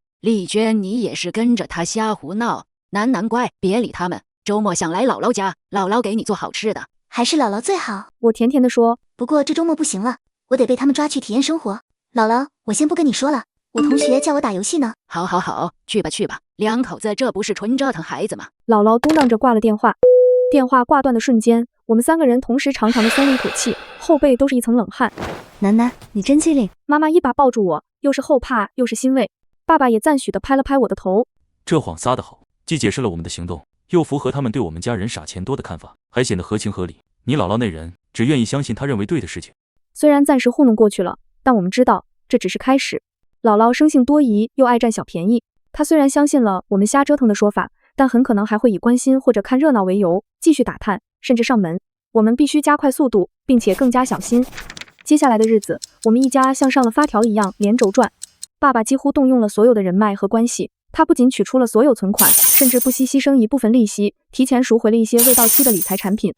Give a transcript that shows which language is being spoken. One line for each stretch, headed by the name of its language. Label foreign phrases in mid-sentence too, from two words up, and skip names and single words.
Chinese: 麗娟，你也是跟着他瞎胡鬧。楠楠乖，別理他們，周末想來姥姥家，姥姥給你做好吃的。還是姥姥最好。我甜甜地說。不過這周末不行了，我得被他們抓去體驗生活。姥姥，我先不跟你說了，我同學叫我打遊戲呢。好好好，去吧去吧，兩口子這不是純折騰孩子嗎？姥姥嘟囔着掛了電話。電話掛斷的瞬間，我們3個人同時長長的鬆了一口氣，後背都是一層冷汗。楠楠，你真機靈。媽媽一把抱住我，又是後怕又是欣慰。爸爸也讚许地拍了拍我的頭。這謊撒得好，既解釋了我們的行動，又符合他們對我們家人傻錢多的看法，還顯得合情合理。你姥姥那人只願意相信他認為對的事情。雖然暫時糊弄過去了，但我們知道這只是開始。姥姥生性多疑又愛佔小便宜，她雖然相信了我們瞎折騰的說法，但很可能還會以關心或者看熱鬧為由繼續打探，甚至上門。我們必須加快速度，並且更加小心。接下來的日子，我們一家像上了發條一樣連軸轉。爸爸幾乎動用了所有的人脈和關係， 他不僅取出了所有存款，甚至不惜犧牲一部分利息，提前贖回了一些未到期的理財產品。